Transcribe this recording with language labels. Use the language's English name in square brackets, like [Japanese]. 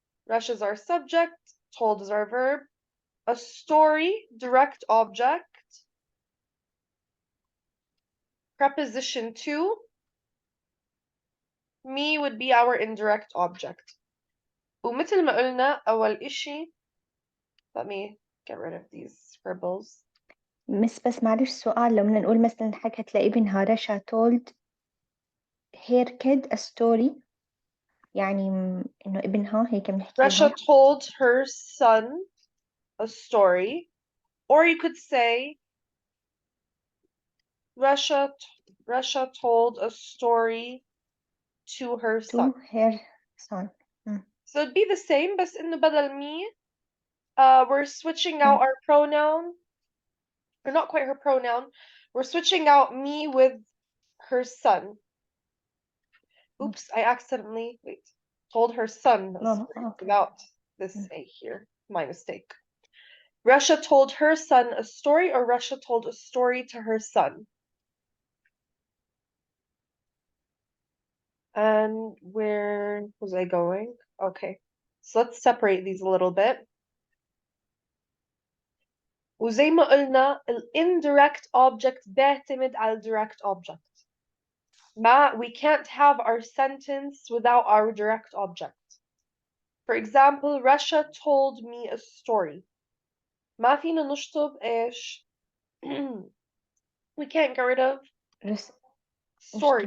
[English] Resha is our subject. Told is our verb. A story, direct object. Preposition to. Me would be our indirect object. [Arabic] ومثل ما قلنا أول إشي [English] let me get rid of these scribbles. [Arabic] بس معلش سؤال، لو بدنا نقول مثلا حكت لابنها رشا [English] told her kid a story، [Arabic] يعني إنه ابنها هيك بنحكيها. [English] Rasha told her son a story, or you could say Rasha told a story to her son. to her son. So it'd be the same, [Arabic] بس إنه [English] بدل me, we're switching out our pronoun, or not quite her pronoun. We're switching out me with her son. Oops, I accidentally told her son a No, story okay. without this A here. My mistake. Rasha told her son a story, or Rasha told a story to her son. And where was I going? Okay, so let's separate these a little bit. [Arabic] وزي ما قلنا ال indirect object بيعتمد على direct object. [English] We can't have our sentence without our direct object. For example, Rasha told me a story. [Arabic] ما فينا نشطب إيش؟ [English] We can't get rid of story.